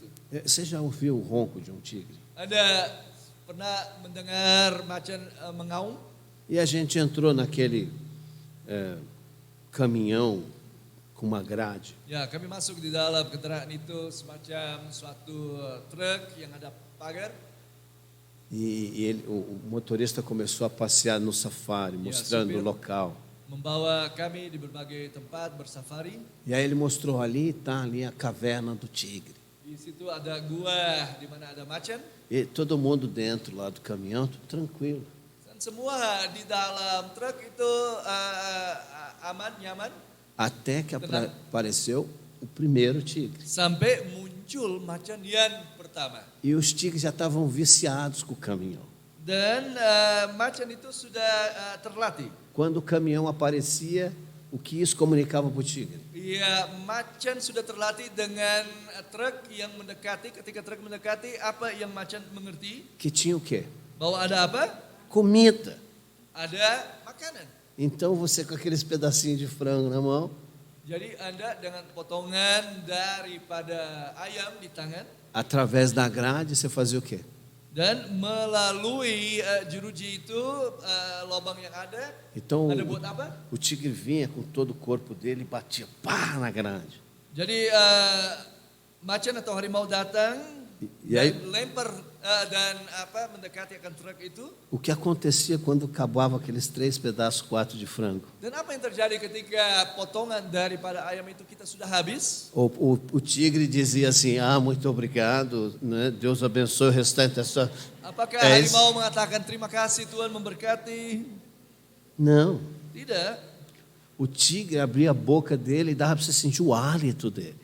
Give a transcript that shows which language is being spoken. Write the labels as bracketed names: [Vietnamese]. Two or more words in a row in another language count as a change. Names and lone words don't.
[Portuguese] Você já ouviu o ronco de um tigre? [Indonesian] Ada pernah mendengar macan mengaum? [Portuguese] E a gente entrou naquele caminhão com uma grade. [Indonesian] Ya, kami masuk di dalam kendaraan itu semacam suatu truk yang ada pagar. [Portuguese] E o motorista começou a passear no safari, mostrando o local. [Indonesian] Membawa kami di berbagai tempat bersafari. [Portuguese] E aí ele mostrou ali, está ali a caverna do tigre. [Indonesian] Di situ ada gua di mana ada macan. [Portuguese] E todo mundo dentro lá do caminhão, tudo tranquilo. [Indonesian] Dan semua di dalam truk itu aman, nyaman. [Portuguese] Até que apareceu o primeiro tigre. [Indonesian] Sampai muncul macan yang pertama. [Portuguese] E os tigres já estavam viciados com o caminhão. [Indonesian] Dan macan itu sudah terlatih. [Portuguese] Quando o caminhão aparecia, o que isso comunicava para o tigre? [Indonesian] Ya, macan sudah terlatih dengan truk yang mendekati. Ketika truk mendekati, apa yang macan mengerti? [Portuguese] Que tinha o quê? [Indonesian] Bahwa ada apa? [Portuguese] Comida. [Indonesian] Ada makanan. [Portuguese] Então você com aqueles pedacinhos de frango na mão, [Indonesian] Jadi Anda dengan potongan daripada ayam di tangan. [Portuguese] através da grade, você fazia o quê? [Indonesian] Dan melalui jeruji itu, lubang yang ada [Portuguese] Então [Indonesian] buat apa? [Portuguese] o tigre vinha com todo o corpo dele e batia pá na grade. [Indonesian] Jadi macan atau harimau datang [Portuguese] E aí, [Indonesian] dan lempar dan mendekati akan truk itu. [Portuguese] o que acontecia quando acabava aqueles 3 pedaços, 4 de frango? [Indonesian] Dan apa yang terjadi ketika potongan daripada ayam itu kita sudah habis? [Portuguese] O tigre dizia assim, muito obrigado, né? Deus abençoe o restante da sua... [Indonesian] Apakah [Portuguese] É isso. [Indonesian] harimau mengatakan terima kasih Tuhan memberkati? [Portuguese] Não, [Indonesian] Tidak. [Portuguese] o tigre abria a boca dele e dava para você sentir o hálito dele.